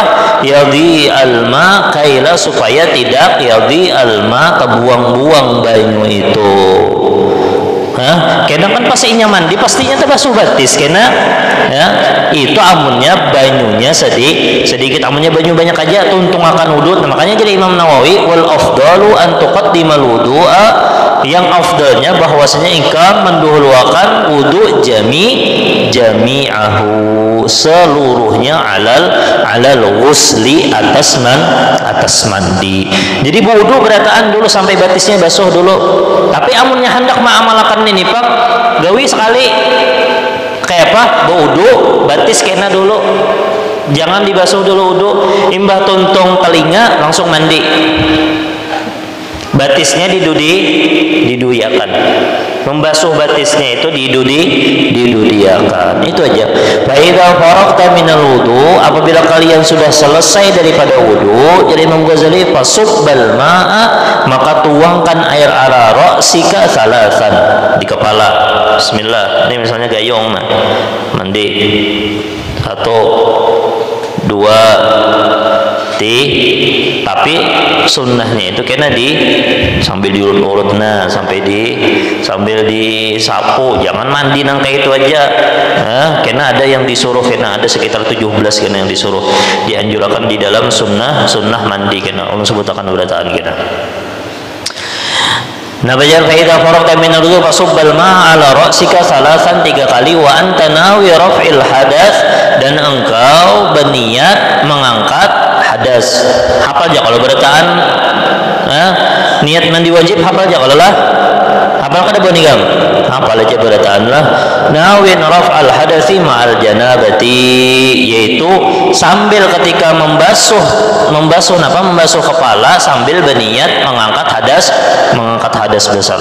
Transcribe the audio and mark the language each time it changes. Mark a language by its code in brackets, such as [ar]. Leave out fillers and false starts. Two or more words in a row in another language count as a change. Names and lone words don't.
[ar] يضيع الماء, [bjn] kaila supaya tidak [ar] يضيع الماء, [bjn] kebuang-buang banyu itu. Kena kan pasti mandi pastinya terbasuh batis kena ya, itu amunnya banyunya sedikit, amunnya banyu banyak aja tuntung akan wudu. Nah, makanya jadi Imam Nawawi [ar] والأفضل أن تقدم الوضوء, [bjn] yang afdalnya bahwasanya engkau mendahulukan wudu jami'ahu, seluruhnya [ar] على الغسل, [bjn] atas mandi. Jadi wudu berataan dulu sampai batisnya basuh dulu, tapi amunnya hendak ma'amalakan ini pak gawi sekali kayak apa? Wudu batis kena dulu, jangan dibasuh dulu wudu, imbah tuntung telinga langsung mandi, batisnya didudiakan, membasuh batisnya itu didudiakan. Itu aja. [ar] فإذا فرغت من الوضوء, [bjn] apabila kalian sudah selesai daripada wudu, jadi Imam Ghazali [ar] فصب الماء, [bjn] maka tuangkan air [ar] على رأسك ثلاثا, [bjn] di kepala. Bismillah. Ini misalnya gayung mandi 1 2 tapi sunnahnya itu kena sambil diurut-urut, sambil disapu, jangan mandi nang kayak itu aja. Kena ada yang disuruh, kena ada sekitar 17 kena yang disuruh, dianjurkan di dalam sunnah mandi kena Allah sebutakan berataan kena. Nah bajar [ar] فإذا فرغت من الوضوء فصب الماء على رأسك ثلاثا, [bjn] 3 kali, [ar] وأنت ناو رفع الحدث, [bjn] dan engkau berniat mengangkat hadas. Hafal aja kalau berataan, niat mandi wajib hafal aja kalau lah. Hafal kada boleh gam, hafal aja berataan lah. [ar] ناو رفع الحدث مع الجنابة, [bjn] yaitu sambil ketika membasuh kepala sambil berniat mengangkat hadas besar.